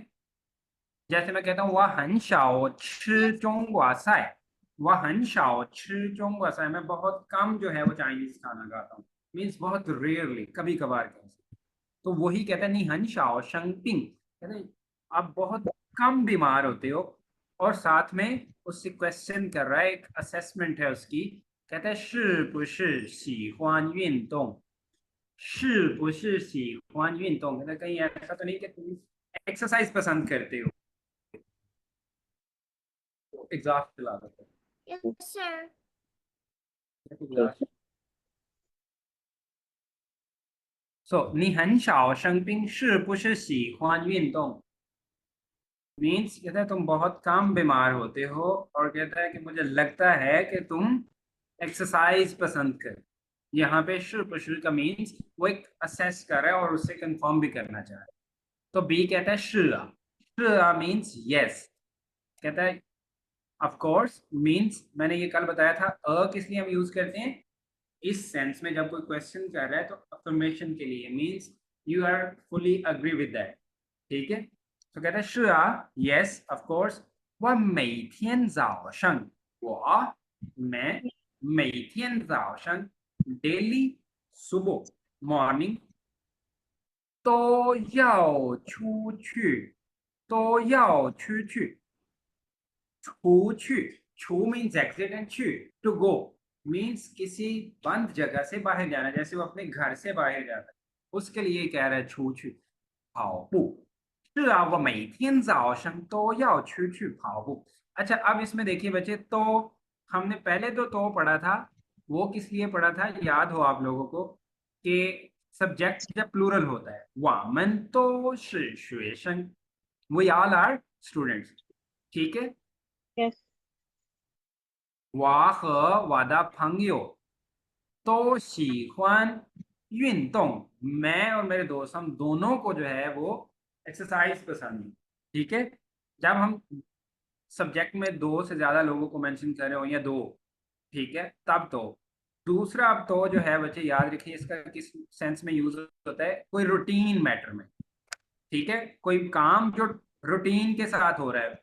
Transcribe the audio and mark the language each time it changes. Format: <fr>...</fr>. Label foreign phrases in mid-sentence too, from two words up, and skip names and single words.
<hi>जैसे मैं कहता हूँ</hi> <zh>我很少吃中国菜, 我很少吃中国菜,</zh> <hi>मैं बहुत कम जो है वो चाइनीज खाना खाता हूँ, मीन्स बहुत रेयरली, कभी कभार कैसे। तो वही कहता है</hi> <zh>你很少生病,</zh> <hi>कहते हैं आप बहुत कम बीमार होते हो। और साथ में उससे क्वेश्चन कर रहा है, एक असेसमेंट है उसकी, कहता है</hi> <zh>是不是喜欢运动，是不是喜欢运动,</zh> <hi>कहता है कहीं ऐसा तो नहीं कि तुम एक्सरसाइज पसंद करते हो। एग्जॉस्ट चला देते</hi> <en>Yes, sir.</en> <hi>हैं। So</hi> <zh>你很少生病是不是喜欢运动</zh> <hi>मीन्स कहता है तुम बहुत कम बीमार होते हो, और कहता है कि मुझे लगता है कि तुम एक्सरसाइज पसंद कर, यहाँ पे शुर का मीन्स वो एक असेस कर रहा है और उससे कंफर्म भी करना चाह रहा है। तो बी कहता है शुआ मीन्स यस, कहता है</hi> <en>of course</en> <hi>मीन्स, मैंने ये कल बताया था अ किस लिए हम यूज करते हैं इस सेंस में, जब कोई क्वेश्चन कर रहा है तो अफर्मेशन के लिए, मीन्स</hi> <en>you are fully agree with that,</en> <hi>ठीक है। तो कहता है शुआ</hi> <en>yes of course,</en> <zh>我每天早上 डेली सुबह मॉर्निंग 都要出去，出去</zh> <en>means exit and</en> <hi>去</hi> <en>to go means</en> <hi>किसी बंद जगह से बाहर जाना, जैसे वो अपने घर से बाहर जाता है उसके लिए कह रहा है</hi> <zh>出去跑步是啊我每天早上都要出去跑步।</zh> <hi>अच्छा अब इसमें देखिए बच्चे, तो हमने पहले तो पढ़ा था, वो किस लिए पढ़ा था याद हो आप लोगों को कि सब्जेक्ट जब प्लूरल होता है</hi> <zh>我们都是学生</zh> <en>we all are students,</en> <hi>ठीक है।</hi> <en>Yes.</en> <zh>我和我的朋友都喜欢运动,</zh> <hi>मैं और मेरे दोस्त हम दोनों को जो है वो एक्सरसाइज पसंद है, ठीक है। जब हम सब्जेक्ट में दो से ज्यादा लोगों को मेंशन कर रहे हो या दो, ठीक है, तब तो। दूसरा अब तो जो है बच्चे याद रखिए इसका किस सेंस में यूज होता है, कोई रूटीन मैटर में, ठीक है, कोई काम जो रूटीन के साथ हो रहा है।</hi>